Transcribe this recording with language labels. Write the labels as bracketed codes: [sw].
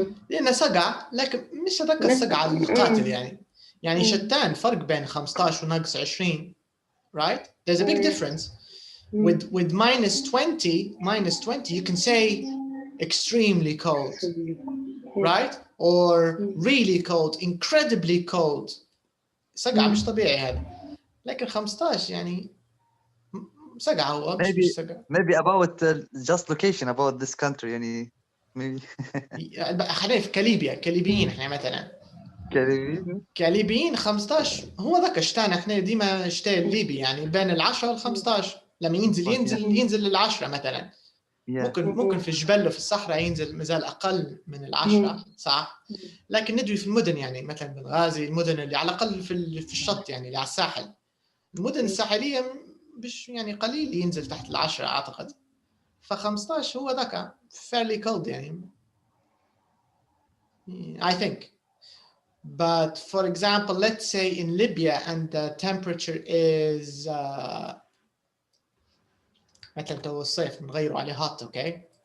[ar] لأنه صقع، لكن مش هذاك الصقع القاتل يعني شتان فرق بين 15 وناقص 20, right? [en] There's a big difference. With minus 20, you can say extremely cold, right? Or really cold, incredibly cold. [ar] صقع مش طبيعي هذا. لكن 15 يعني صقع هو مش صقع. [en] Maybe about just location about this country يعني maybe. [ar] خلينا في كاليبيين احنا مثلا. كاليبيين 15 هو ذاك الشتاء احنا ديما شتاء الليبي يعني بين ال10 وال15 لما ينزل ال10 مثلا. ممكن في الجبل وفي الصحراء ينزل مازال اقل من ال10 صح. لكن ندوي في المدن يعني مثلا بنغازي المدن اللي على الاقل في الشط يعني اللي على الساحل. المدن الساحليه مش يعني قليل ينزل تحت ال10 اعتقد. ف15 هو ذاك fairly cold يعني [en] I think. But for example, let's say in Libya and the temperature is [ar] مثلا تو الصيف نغيروا عليه [en] hot, okay?